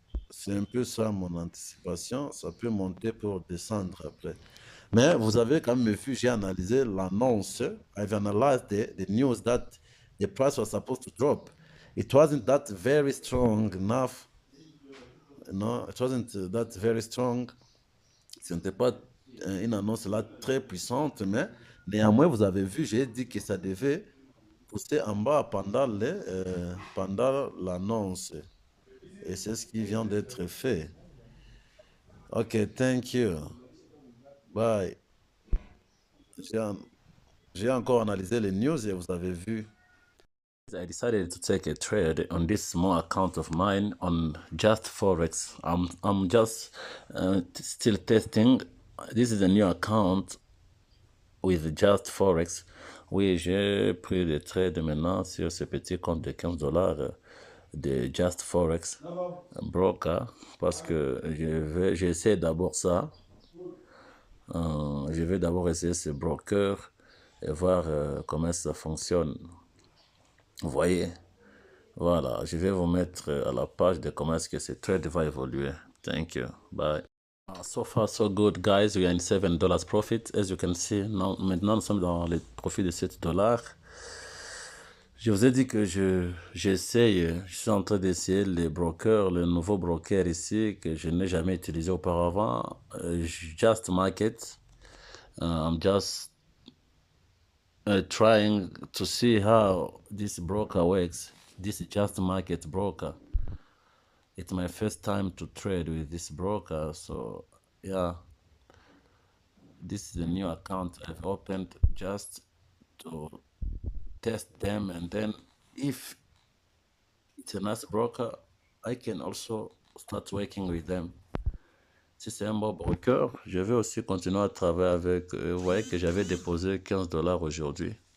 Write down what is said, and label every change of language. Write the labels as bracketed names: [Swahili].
[French] C'est un peu ça mon anticipation. Ça peut monter pour descendre après. Mais vous avez quand même vu, j'ai analysé l'annonce. [English] I've analyzed the news that the price was supposed to drop. It wasn't that very strong enough. No, it wasn't that very strong. [French] Ce n'était pas une annonce là très puissante, mais néanmoins, vous avez vu, j'ai dit que ça devait pousser en bas pendant l'annonce. Et c'est ce qui vient d'être fait. [English] Ok, thank you. Bye. [French] J'ai j'ai encore analysé les news et vous avez vu. [English] I decided to take a trade on this small account of mine on Just Forex. I'm just still testing. This is a new account with Just Forex. [French] Oui, j'ai pris des trades maintenant sur ce petit compte de 15 dollars de Just Forex broker parce que j'essaie d'abord ça. Je vais d'abord essayer ce broker et voir comment ça fonctionne. Vous voyez? Voilà, je vais vous mettre à la page de comment est-ce que ce trade va évoluer. [English] Thank you. Bye. So far, so good, guys. We are in $7 profit. As you can see, [French] maintenant, nous sommes dans les profits de $7. Je vous ai dit que je suis en train d'essayer les brokers, le nouveau broker ici que je n'ai jamais utilisé auparavant. Just Market. [English] I'm just trying to see how this broker works. This is Just Market broker. It's my first time to trade with this broker, so yeah. This is a new account I've opened just to test them, and then if it's a nice broker, I can also start working with them. [French] Si c'est un bon broker, je vais aussi continuer à travailler avec eux. Vous voyez que j'avais déposé 15 dollars aujourd'hui.